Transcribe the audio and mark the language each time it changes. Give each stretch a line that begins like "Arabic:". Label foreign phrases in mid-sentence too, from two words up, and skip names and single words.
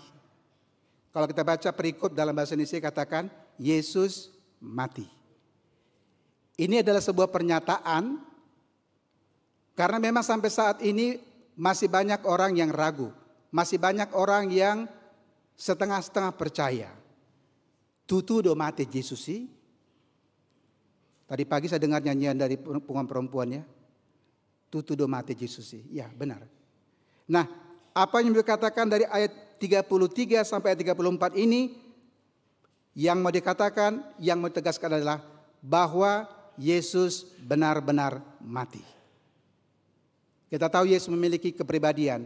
Indonesian: Kalau kita baca perikop dalam bahasa Indonesia katakan Yesus mati. Ini adalah sebuah pernyataan karena memang sampai saat ini masih banyak orang yang ragu, masih banyak orang yang setengah-setengah percaya.
Batak Toba: Tutu do mati Yesus sih.
Indonesian: Tadi pagi saya dengar nyanyian dari perempuan ya.
Batak Toba: Tutu do mati Yesus sih.
Indonesian: Ya, benar. Nah, apa yang dikatakan dari ayat 33 sampai ayat 34 ini yang mau dikatakan, yang mau ditegaskan adalah bahwa Yesus benar-benar mati. Kita tahu Yesus memiliki kepribadian.